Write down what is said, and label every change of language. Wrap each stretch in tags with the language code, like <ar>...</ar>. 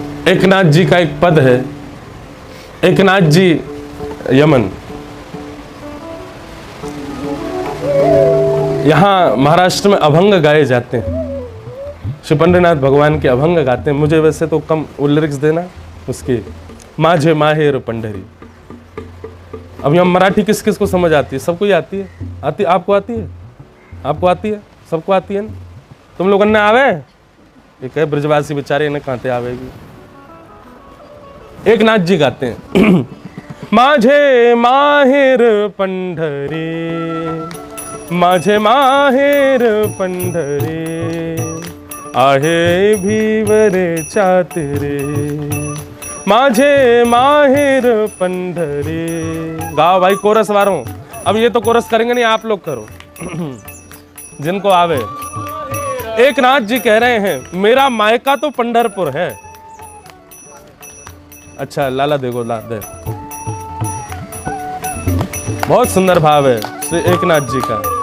<hi>एकनाथ जी का एक पद है, एकनाथ जी यमन, यहाँ महाराष्ट्र में अभंग गाए जाते हैं, श्री पंडरीनाथ भगवान के अभंग गाते हैं। मुझे वैसे तो कम वो लिरिक्स देना उसके,</hi> <mr>माझे माहेर पंडरी,</mr> <hi>अब यहाँ मराठी किस किस को समझ आती है? सबको ही आती है। आपको आती है? आपको आती है? सबको आती है ना? तुम लोग ने आवे? एक है ब्रजवासी बेचारे, इन्हें कहां आवेगी। एक नाथ जी गाते हैं</hi> <mr>माझे माहेर पंढरी, माझे माहेर पंढरी, आहे भीवरे चातरे, माझे माहेर पंढरी।</mr> <hi>गाओ भाई कोरस वालों। अब ये तो कोरस करेंगे नहीं, आप लोग करो जिनको आवे। एक नाथ जी कह रहे हैं मेरा मायका तो पंढरपुर है। अच्छा लाला देखो ला दे, बहुत सुंदर भाव है श्री एक नाथ जी का।</hi>